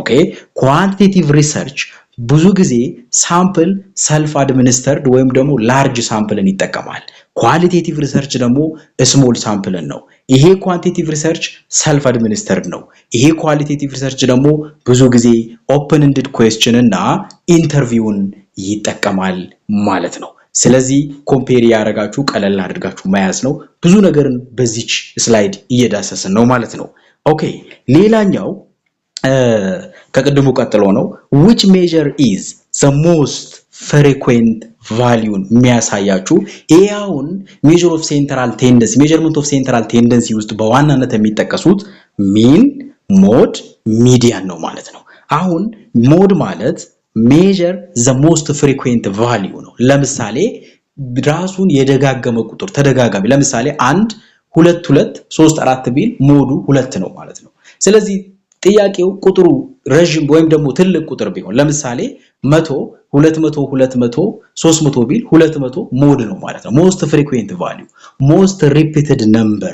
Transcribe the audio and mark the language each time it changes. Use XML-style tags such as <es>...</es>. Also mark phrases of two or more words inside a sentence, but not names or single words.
<am>ኦኬ</am> <en>quantitative research</en> <am>ብዙ ጊዜ</am> <en>sample self administered</en> <am>ወይም ደግሞ</am> <en>large sampleን</en> <am>ይጠቀማል።</am> <en>qualitative research</en> <am>ደግሞ</am> <en>small sampleን</en> <am>ነው። ይሄ</am> <en>quantitative research self administered</en> <am>ነው። ይሄ</am> <en>qualitative research</en> <am>ደግሞ ብዙ ጊዜ</am> <en>open ended question</en> <am>እና ኢንተርቪውን ይጠቀማል ማለት ነው። ስለዚህ ኮምፔር ያደረጋችሁ ቀለል አድርጋችሁ መያዝ ነው። ብዙ ነገርን በዚች ስላይድ እየዳሰስን ነው ማለት ነው። ኦኬ ሌላኛው ከቅድሙ ቀጥሎ ነው።</am> <en>which measure is the most frequent value</en> <am>የሚያሳያችሁ ይሄውን</am> <en>measure of central tendency measurement of central tendency</en> <am>ውስጥ በዋናነት የሚጠቀሱት</am> <en>mean, mode, median</en> <am>ነው ማለት ነው። አሁን ሞድ ማለት</am> <en>measure the most frequent value</en> <am>ነው። ለምሳሌ ራሱን የደጋገመ ቁጥር ተደጋጋሚ፣ ለምሳሌ 1 2 2 3 4 ቢል ሞዱ 2 ነው ማለት ነው። ስለዚህ ጥያቄው ቁጥሩ ረጅም ወይም ደግሞ ትልቅ ቁጥር ቢሆን ለምሳሌ 100 200 200 300 ቢል 200 ሞድ ነው ማለት ነው።</am> <en>most frequent value, most repeated number</en>